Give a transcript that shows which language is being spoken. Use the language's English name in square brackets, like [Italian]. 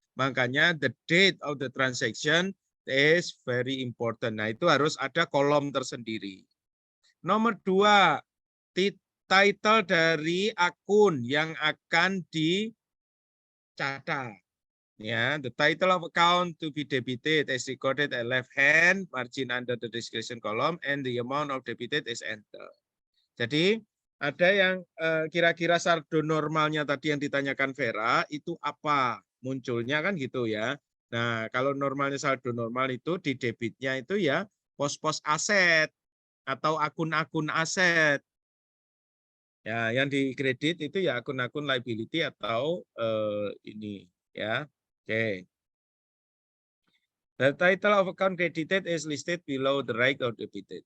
[Indonesian] Makanya [English] the date of the transaction is very important. [Indonesian] Nah, itu harus ada kolom tersendiri. Nomor 2, title dari akun yang akan dicatat. Ya, [English] the title of account to be debited is recorded at left hand margin under the description column and the amount of debited is entered. [Indonesian] Jadi Ada yang kira-kira saldo normalnya tadi yang ditanyakan Vera itu apa? Munculnya kan gitu ya. Nah, kalau normalnya saldo normal itu di debitnya itu ya pos-pos aset atau akun-akun aset. Ya, yang di kredit itu ya akun-akun liability atau ini ya. Oke. [English] The title of account credited is listed below the right of debited.